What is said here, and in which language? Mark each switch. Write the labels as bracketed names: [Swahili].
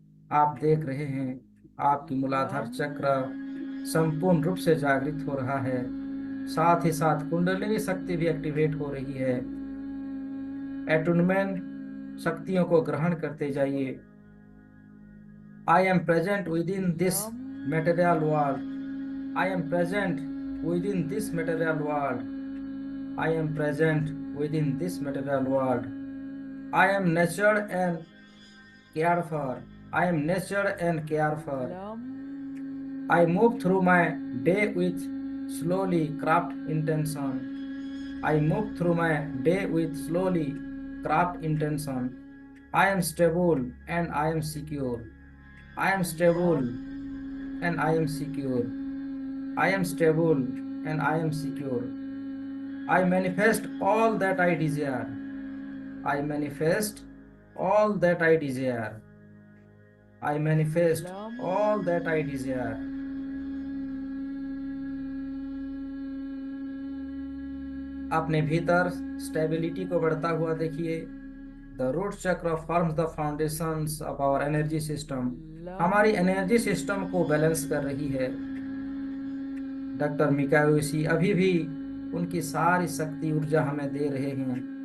[Hindi] आप देख रहे हैं आपकी मूलाधार चक्र संपूर्ण रूप से जागृत हो रहा है, साथ ही साथ कुंडलिनी शक्ति भी एक्टिवेट हो रही है। एटूनमेंट शक्तियों को ग्रहण करते जाइए। [English] I am present within this material world. I am present within this material world. I am present within this material world. I am nurtured and cared for. I am nurtured and cared for. I move through my day with slowly craft intention. I move through my day with slowly craft intention. I am stable and I am secure. I am stable and I am secure. I am stable and I am secure. I manifest all that I desire. I manifest all that I desire. I manifest all that I desire. [Hindi] अपने भीतर stability को बढ़ता हुआ देखिए। [English] The root chakra forms the foundations of our energy system. [Hindi] हमारी energy system को balance कर रही है। डॉक्टर मिकायोशी अभी भी उनकी सारी शक्ति ऊर्जा हमें दे रहे हैं।